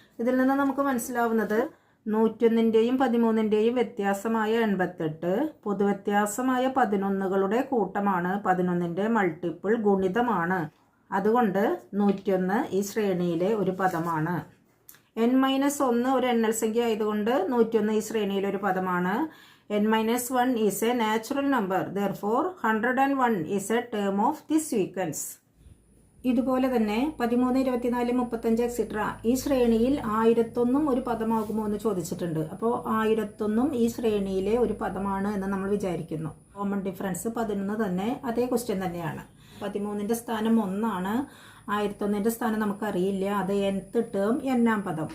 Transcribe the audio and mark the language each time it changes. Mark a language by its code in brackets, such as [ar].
[ml] ഇതിൽ നിന്ന് നമുക്ക് മനസ്സിലാവുന്നത് 101ൻ്റെയും 13ൻ്റെയും വ്യത്യാസമായ 88 പൊതുവ്യത്യാസമായ 11കളുടെ കൂട്ടമാണ്, 11ൻ്റെ മൾട്ടിപ്പിൾ ഗുണിതമാണ്. അതുകൊണ്ട് 101 ഈ ശ്രേണിയിലെ ഒരു പദമാണ്. n-1 ഒരു എണ്ണൽ സംഖ്യ ആയതുകൊണ്ട് 101 ഈ ശ്രേണിയിലെ ഒരു പദമാണ്. [en] n-1 is a natural number. Therefore, 101 is a term of this sequence. [ml] ഇതുപോലെ തന്നെ 13, 24, 35 എക്സെട്ര ഈ ശ്രേണിയിൽ 1001 ഒരു പദമാകുമോ എന്ന് ചോദിച്ചിട്ടുണ്ട്. അപ്പോൾ 1001 ഈ ശ്രേണിയിലെ ഒരു പദമാണ് എന്ന് നമ്മൾ വിചാരിക്കുന്നു. കോമൺ ഡിഫറൻസ് 11 തന്നെ, അതേ ക്വസ്റ്റ്യൻ തന്നെയാണ്. 13ൻ്റെ സ്ഥാനം 1 ആണ്, 1001ൻ്റെ സ്ഥാനം നമുക്കറിയില്ല, അത് nth ടേം n-ാം പദം.